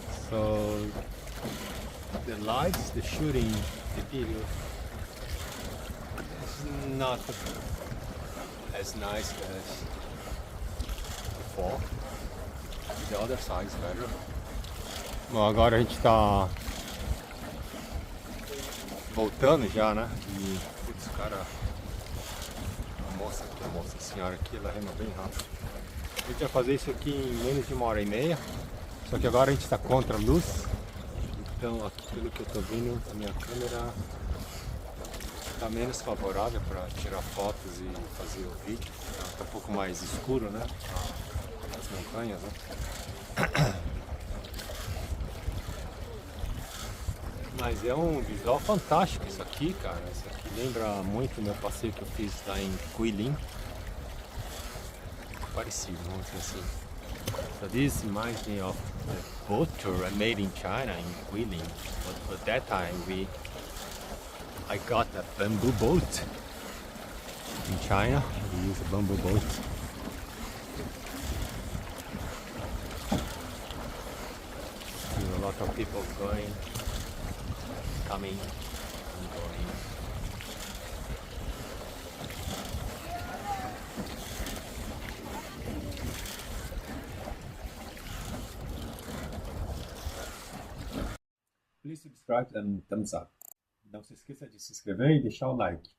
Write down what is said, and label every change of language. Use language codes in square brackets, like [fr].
[en] So the lights, the shooting, the video is not as nice as before. The other side is better. [pt] Bom, agora a gente está voltando já, né? E putz, cara, a senhora aqui, ela rema bem rápido. A gente vai fazer isso aqui em menos de 1h30. Só que agora a gente está contra a luz, então aqui pelo que eu estou vendo a minha câmera está menos favorável para tirar fotos e fazer o vídeo. Está um pouco mais escuro, né? As montanhas, né? Mas é um visual fantástico isso aqui, cara. Isso aqui lembra muito o meu passeio que eu fiz lá em Guilin. Parecido, vamos dizer assim. [en] So this reminds me of the boat tour I made in China in Guilin. But that time I got a bamboo boat in China. We use a bamboo boat. See a lot of people going, coming, and going. Please subscribe and thumbs up. [pt] Não se esqueça de se inscrever e deixar o like.